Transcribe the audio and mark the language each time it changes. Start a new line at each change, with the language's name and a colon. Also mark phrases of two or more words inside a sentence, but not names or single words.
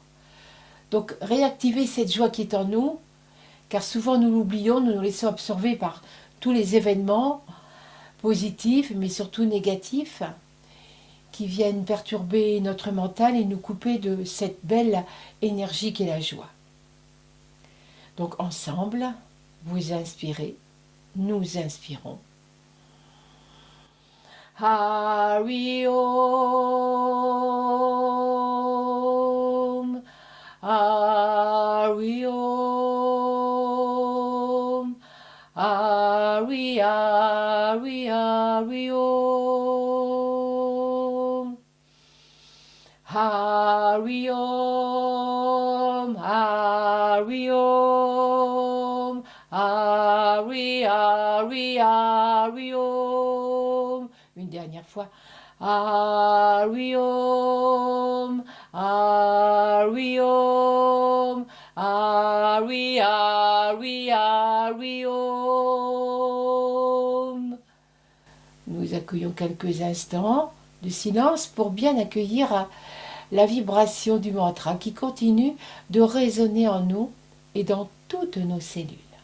French: Donc réactivez cette joie qui est en nous, car souvent nous l'oublions, nous nous laissons absorber par tous les événements positifs, mais surtout négatifs, qui viennent perturber notre mental et nous couper de cette belle énergie qu'est la joie. Donc ensemble, vous inspirez, nous inspirons.
Sanskrit: Hari Om, Hari Om, Hari Hari Hari Om, Hari Om, Hari Om, Hari Hari Hari Om.
French: Une dernière fois.
Sanskrit: Hari Om, Hari Om, Hari Hari Hari Om.
French: Nous accueillons quelques instants de silence pour bien accueillir la vibration du mantra qui continue de résonner en nous et dans toutes nos cellules.